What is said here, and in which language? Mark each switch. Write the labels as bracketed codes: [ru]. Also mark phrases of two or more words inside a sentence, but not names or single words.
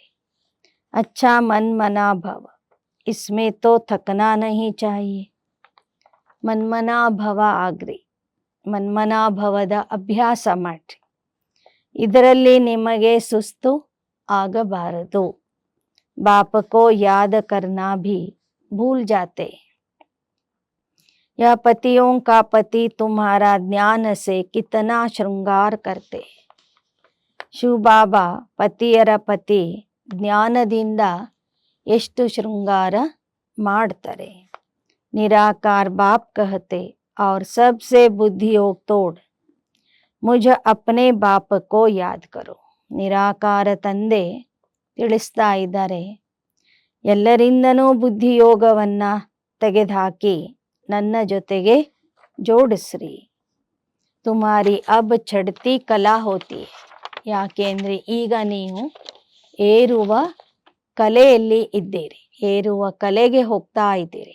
[hi] अच्छा मन्मनाभव, इसमें तो थकना नहीं चाहिए. [kn] ಮನ್ಮನಾಭವ ಆಗ್ರಿ, ಮನ್ಮನಾಭವದ ಅಭ್ಯಾಸ ಮಾಡ್ರಿ. ಇದರಲ್ಲಿ ನಿಮಗೆ ಸುಸ್ತು ಆಗಬಾರದು. [hi] बाप को याद करना भी भूल जाते. यह पतियों का पति तुम्हारा ज्ञान से कितना श्रृंगार करते. [kn] ಶಿವಬಾಬಾ ಪತಿಯರ ಪತಿ ಜ್ಞಾನದಿಂದ ಎಷ್ಟು ಶೃಂಗಾರ ಮಾಡ್ತಾರೆ. [hi] निराकार बाप कहते और सबसे बुद्धियोग तोड़ मुझ अपने बाप को याद करो. [kn] ನಿರಾಕಾರ ತಂದೆ ತಿಳಿಸ್ತಾ ಇದ್ದಾರೆ, ಎಲ್ಲರಿಂದನೂ ಬುದ್ಧಿಯೋಗವನ್ನ ತೆಗೆದುಹಾಕಿ ನನ್ನ ಜೊತೆಗೆ ಜೋಡಿಸ್ರಿ. [hi] तुम्हारी अब चढ़ती कला होती. [kn] ಯಾಕೆಂದ್ರೆ ಈಗ ನೀವು ಏರುವ ಕಲೆಯಲ್ಲಿ ಇದ್ದೀರಿ, ಏರುವ ಕಲೆಗೆ ಹೋಗ್ತಾ ಇದ್ದೀರಿ.